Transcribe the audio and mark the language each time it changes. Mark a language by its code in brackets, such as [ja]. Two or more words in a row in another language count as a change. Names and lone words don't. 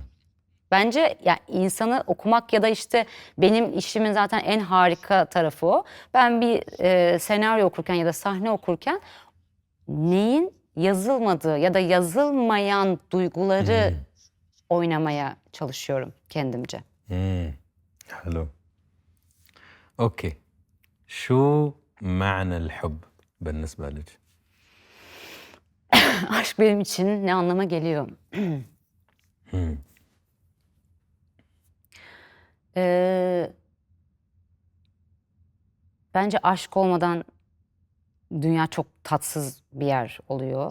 [tr] Bence ya insanı okumak ya da işte benim işimin zaten en harika tarafı o. Ben bir senaryo okurken ya da sahne okurken neyin yazılmadığı ya da yazılmayan duyguları oynamaya çalışıyorum kendimce. [ar] حلو. اوكي. شو معنى الحب بالنسبة لك؟ [tr] Aşk benim için ne anlama geliyor? Ee, bence aşk olmadan dünya çok tatsız bir yer oluyor.